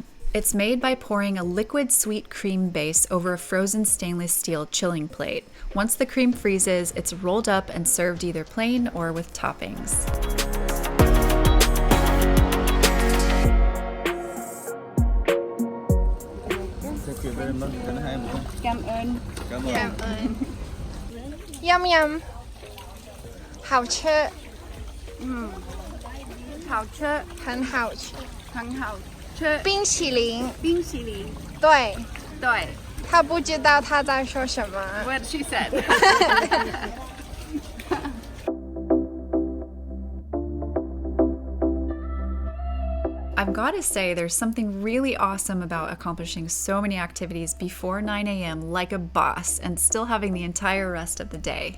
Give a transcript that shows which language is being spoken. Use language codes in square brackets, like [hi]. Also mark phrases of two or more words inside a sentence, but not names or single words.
[en] It's made by pouring a liquid sweet cream base over a frozen stainless steel chilling plate. Once the cream freezes, it's rolled up and served either plain or with toppings. Thank you very much. Can I have one? [vi] Cảm ơn. Cảm ơn. [en] Yum yum. [zh] 好吃，好吃，很好吃。很好吃。冰淇淋，冰淇淋。对，对。他不知道他在说什么。 [en] What she said. I've got to say, there's something really awesome about accomplishing so many activities before 9 a.m. like a boss and still having the entire rest of the day.